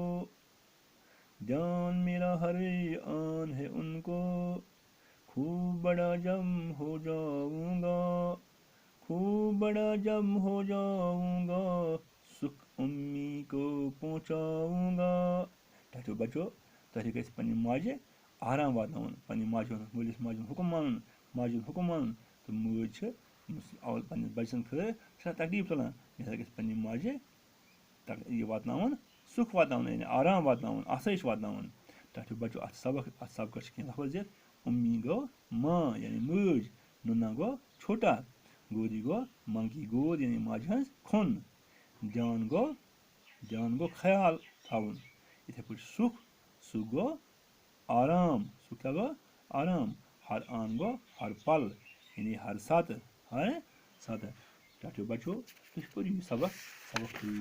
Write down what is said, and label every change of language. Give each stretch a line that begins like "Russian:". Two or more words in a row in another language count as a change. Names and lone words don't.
Urdu: جان میرا ہر آن ہے ان کو خوب بڑا جم ہو جاؤں گا خوب بڑا جم ہو جاؤں گا سکھ امی کو پہنچاؤں گا
Kashmiri: ٹھٹھیو بچو تۄہہِ گژھِ پنٛنہِ ماجہِ آرام واتناوُن پنٛنہِ ماجہِ ہُنٛد مٲلِس ماجہِ ہُنٛد حُکُم مانُن
Urdu: ماجہِ ہُنٛد حُکُم مانُن
Kashmiri: تہٕ مٲج چھِ پنٛنِس بَچہِ سٕنٛدِ خٲطرٕ سٮ۪ٹھاہ تکلیٖف تُلان یہِ ہسا گژھِ پنٛنہِ ماجہِ یہِ واتناوُن سُکھ واتناوُن یعنی آرام واتناوُن آسٲیِش واتناوُن ٹھٹھیو بچو اَتھ سبقس چھِ کینٛہہ لفظ دِتھ امی گوٚو ماں یعنی مٲج نُنا گوٚو چھوٹا گودی گوٚو
Urdu: ماں کی گود
Kashmiri: یعنی ماجہِ ہٕنٛز کھۄن جان گوٚو خیال تھاوُن یِتھَے پٲٹھۍ سُکھ گوٚو آرام سُکھ کیٛاہ گوٚو آرام ہر آن گوٚو ہر پل یعنی ہر ساتہٕ ٹھٹھیو بچو تُہۍ پٔرِو یہِ سبق کٔرِو